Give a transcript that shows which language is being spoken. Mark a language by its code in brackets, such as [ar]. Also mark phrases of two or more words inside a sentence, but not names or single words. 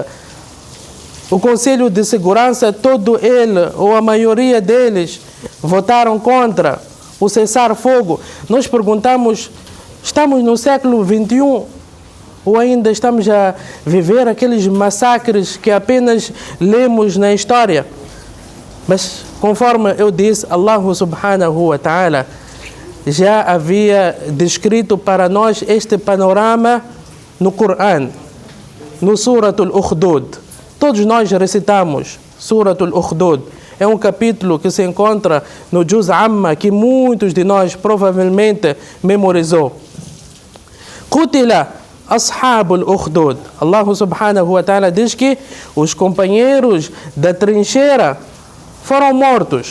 [pt] O Conselho de Segurança, todo ele, ou a maioria deles, votaram contra o cessar-fogo. Nós perguntamos: estamos no século XXI ou ainda estamos a viver aqueles massacres que apenas lemos na história? Mas, conforme eu disse, Allah [ar] سبحانه وتعالى [pt] já havia descrito para nós este panorama no Corão, no Suratul Ukhdud. Todos nós recitamos Suratul Ukhdud. É um capítulo que se encontra no Juz Amma, que muitos de nós provavelmente memorizou. [ar] قتل أصحاب الأخدود. [pt] Allah [ar] سبحانه وتعالى [pt] diz que os companheiros da trincheira foram mortos.